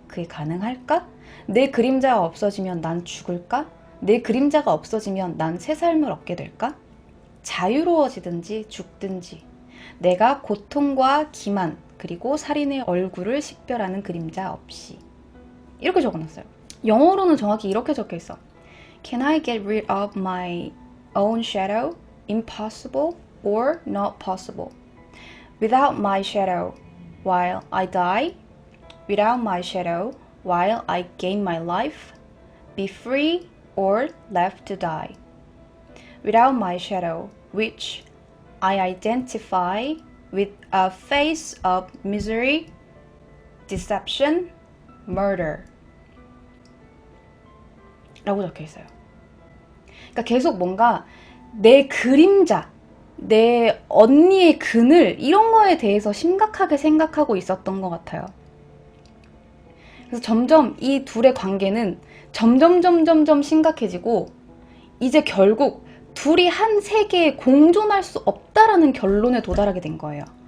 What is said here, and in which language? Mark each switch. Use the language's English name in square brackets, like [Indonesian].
[Korean] 그게 가능할까? 내 그림자가 없어지면 난 죽을까? 내 그림자가 없어지면 난 새 삶을 얻게 될까? 자유로워지든지 죽든지 내가 고통과 기만 그리고 살인의 얼굴을 식별하는 그림자 없이 이렇게 적어놨어요. 영어로는 정확히 이렇게 적혀있어. [English] Can I get rid of my own shadow? Impossible or not possible? Without my shadow while I die? Without my shadow while I gain my life? Be free or left to die? Without my shadow, which I identify with a face of misery, deception, murder [Korean] 라고 적혀 있어요. 그러니까 계속 뭔가 내 그림자, 내 언니의 그늘 이런 거에 대해서 심각하게 생각하고 있었던 것 같아요. 그래서 점점 이 둘의 관계는 점점 심각해지고 이제 결국 둘이 한 세계에 공존할 수 없다라는 결론에 도달하게 된 거예요.